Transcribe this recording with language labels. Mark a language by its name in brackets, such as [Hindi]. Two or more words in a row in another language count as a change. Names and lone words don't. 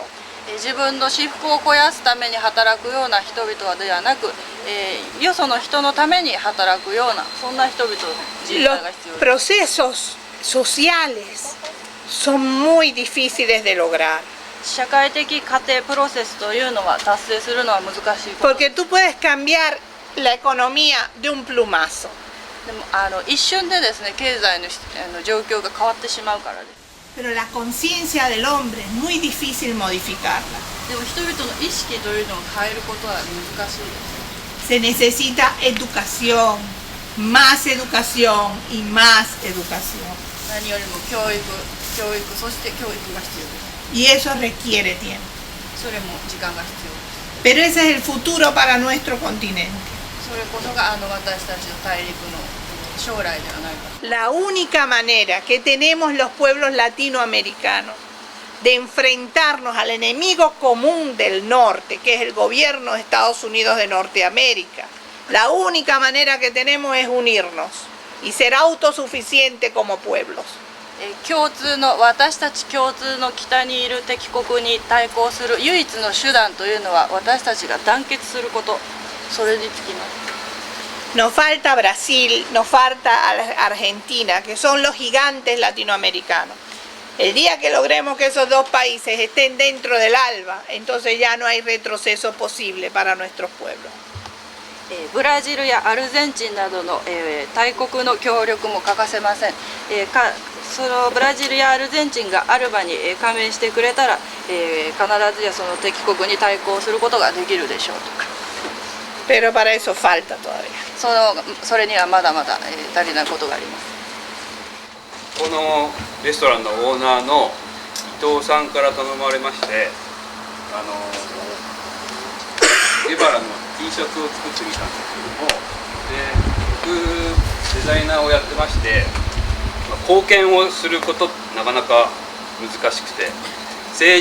[Japanese] 自分の私腹を肥やすために働くような人々ではなく、よその人のために働くようなそんな人々人材が必要です。 [Spanish] Los procesos sociales son muy difíciles de lograr. [Japanese] 社会的過程プロセスというのは達成するのは難しいこと。 [Spanish] Porque tú puedes cambiar la economía de un plumazo. [Japanese] でも一瞬でですね、経済の状況が変わってしまうからです。 [Spanish] Pero la conciencia del hombre es muy difícil modificarla. [Japanese] でも人々の意識というのを変えることは難しいです。 [Spanish] Se necesita educación, más educación y más educación. [Japanese] 何よりも教育、そして教育が必要です。 [Spanish] Y eso requiere tiempo. [Japanese] それも時間が必要です。 [Spanish] Pero ese es el futuro para nuestro continente. [Japanese] それこそが私たちの大陸の将来ではないか。 [Spanish] La única manera que tenemos los pueblos latinoamericanos de enfrentarnos al enemigo común del norte, que es el gobierno de Estados Unidos de Norteamérica, la única manera que tenemos es unirnos y ser autosuficientes como pueblos. [Japanese] 私たち共通の北にいる敵国に対抗する唯一の手段というのは私たちが団結すること、それにつきます。 [Spanish] Nos falta Brasil, nos falta Argentina, que son los gigantes latinoamericanos. El día que logremos que esos dos países estén dentro del ALBA, entonces ya no hay retroceso posible para nuestros pueblos. [Japanese] ブラジルやアルゼンチンなどの大国の協力も欠かせません。そのブラジルやアルゼンチンがアルバに加盟してくれたら、必ずやその敵国に対抗することができるでしょうと。 [Spanish] Pero para eso falta todavía. [Japanese] それにはまだまだ足りないことがあります。このレストランのオーナーの伊藤さんから頼まれまして、ゲバラの T シャツを作ってみたんですけども、で僕デザイナーをやってまして、貢献をすることなかなか難しくて、政